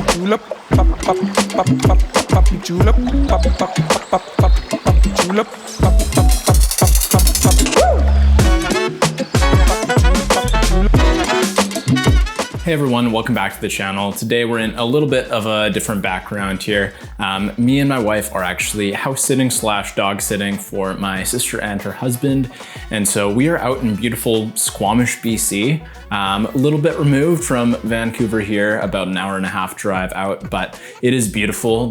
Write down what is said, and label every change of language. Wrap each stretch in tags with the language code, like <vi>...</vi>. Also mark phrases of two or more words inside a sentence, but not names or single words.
<en>julep, pop, pop, pop, pop, pop, julep, pop, pop, pop, pop, pop, julep, pop, pop, pop, pop, pop, Hey everyone, welcome back to the channel. Today we're in a little bit of a different background here. Me and my wife are actually house sitting / dog sitting for my sister and her husband. And so we are out in beautiful Squamish, BC, a little bit removed from Vancouver here, about an hour and a half drive out, but it is beautiful.</en>